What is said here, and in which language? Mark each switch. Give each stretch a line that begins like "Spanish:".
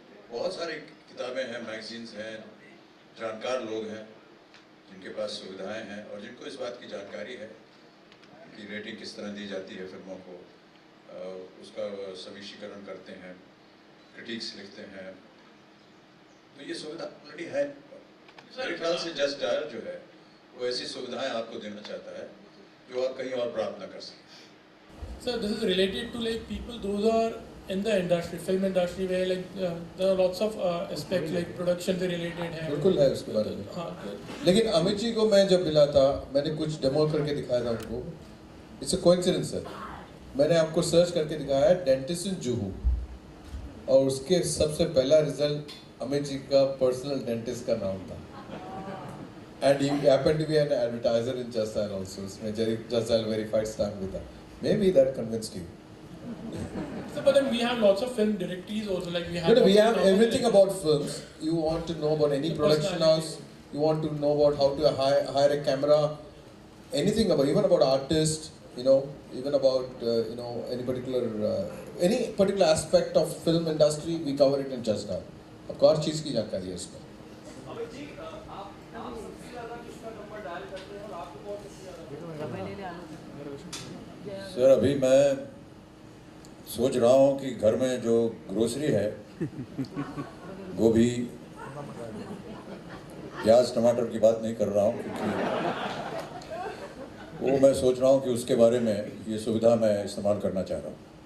Hindi: बहुत सारी किताबें हैं, मैगजीन्स हैं, जानकार लोग हैं जिनके पास सुविधाएं हैं और जिनको इस बात की जानकारी है कि रेटिंग किस तरह दी जाती है फिल्मों को, उसका समीक्षीकरण करते हैं, क्रिटिक्स लिखते हैं। तो ये सुविधा ऑलरेडी है। मेरे ख्याल से जस्ट डायल जो है वो ऐसी सुविधाएं आपको देना चाहता है जो आप कहीं और प्राप्त ना कर सकें।
English: Sir, this is related to like people those are in the industry, film industry, where like there are lots of aspects like production से related है.
Hindi: बिल्कुल है उसके बारे में. हाँ. लेकिन अमित जी को मैं जब मिला था, मैंने कुछ डेमो करके दिखाया था उनको.
English: It's a coincidence है.
Hindi: मैंने आपको सर्च करके दिखाया है डेंटिस्ट इन जुहू, और उसके सबसे पहला रिजल्ट अमित जी का पर्सनल डेंटिस्ट का नाम था.
English: And he happened to be an advertiser in Justdial also.
Hindi: उसमें Justdial verified stamp भी था.
English: Maybe that convinced you. So, but then we have lots of film directories also. Like we have. But we have everything about films. You want to know about any production house. You want to know about how to hire a camera. Anything about, even about artists. You know, even about any particular aspect of film industry, we cover it in Justdial.
Hindi: आपको हर चीज़ की जानकारी है इसमें. Sir, अभी मैं सोच रहा हूँ कि घर में जो ग्रोसरी है वो भी प्याज टमाटर की बात नहीं कर रहा हूँ, क्योंकि वो मैं सोच रहा हूँ कि उसके बारे में ये सुविधा मैं इस्तेमाल करना चाह रहा हूँ.